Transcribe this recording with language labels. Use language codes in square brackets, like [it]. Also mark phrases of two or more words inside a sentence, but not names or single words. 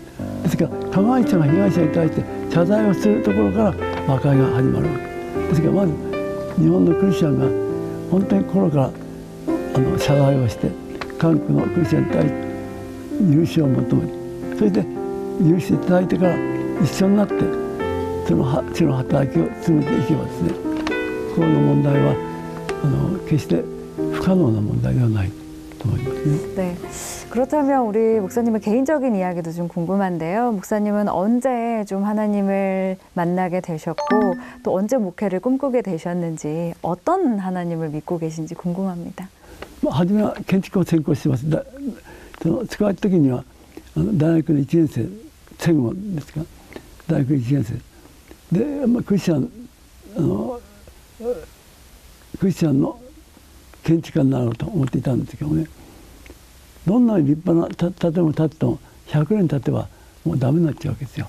[ja] ですから加害者が被害者に対して謝罪をするところから和解が始まるわけですから、まず日本のクリスチャンが本当に心から謝罪をして韓国のクリスチャンに対して許しを求め、それで許していただいてから一緒になってその地の働きを進めていけばですね、この問題は決して不可能な問題ではないと思いますね。 [ko] 네. 그렇다면 우리 목사님의 개인적인 이야기도 좀 궁금한데요. 목사님은 언제 좀 하나님을 만나게 되셨고 또 언제 목회를 꿈꾸게 되셨는지, 어떤 하나님을 믿고 계신지 궁금합니다. [ja] 初めは建築を専攻してます。使われた時には大学の1年生、戦後ですか、大学1年生で、クリスチャンの建築家になろうと思っていたんですけどね、どんなに立派な建物を建てても100年経てばもうダメになっちゃうわけですよ。